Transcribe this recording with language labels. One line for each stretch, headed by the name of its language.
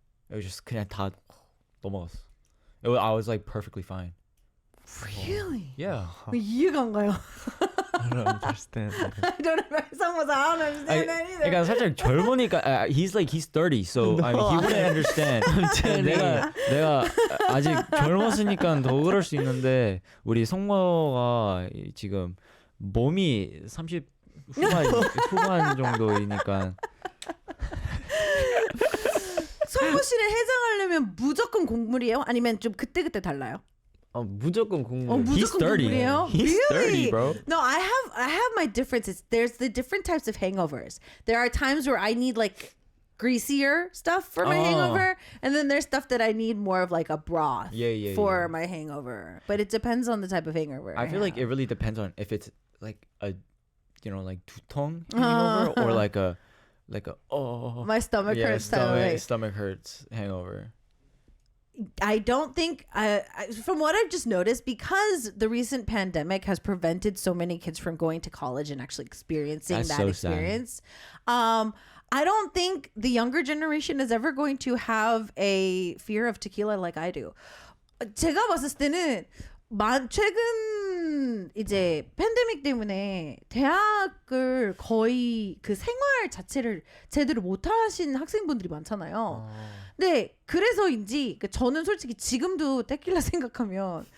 English: It was just
Korean: 그냥 다 넘어갔어.
English: I was like perfectly fine. Really? Yeah.
Korean: 이해가 안 가요.
English: I don't understand. I don't understand that either.
Korean: 그러니까 살짝 젊으니까
English: he's 30, so I mean he wouldn't understand.
Korean: 내가 아직 젊었으니까 더 그럴 수 있는데 우리 성모가 지금 몸이 30 후반 정도이니까. 성모 씨는 해장하려면 무조건 곡물이에요? 아니면 좀 그때그때 달라요? 무조건 국물.
English: He's 30. He's Really? 30, bro. No, I have my differences. There's the different types of hangovers. There are times where I need like greasier stuff for my hangover, and then there's stuff that I need more of like a broth for my hangover. But it depends on the type of hangover. I feel like it really depends on if it's like a, like 두통 hangover or like a my stomach hurts. Stomach hurts hangover. I don't think, from what I've just noticed, because the recent pandemic has prevented so many kids from going to college and actually experiencing That's that so experience. I don't think the younger generation is ever going to have a fear of tequila like I do.
Korean: 제가 봤을 때는 최근 이제 팬데믹 때문에 대학을 거의 그 생활 자체를 제대로 못 하신 학생분들이 많잖아요. 네, 그래서인지 저는 솔직히 지금도 테킬라 생각하면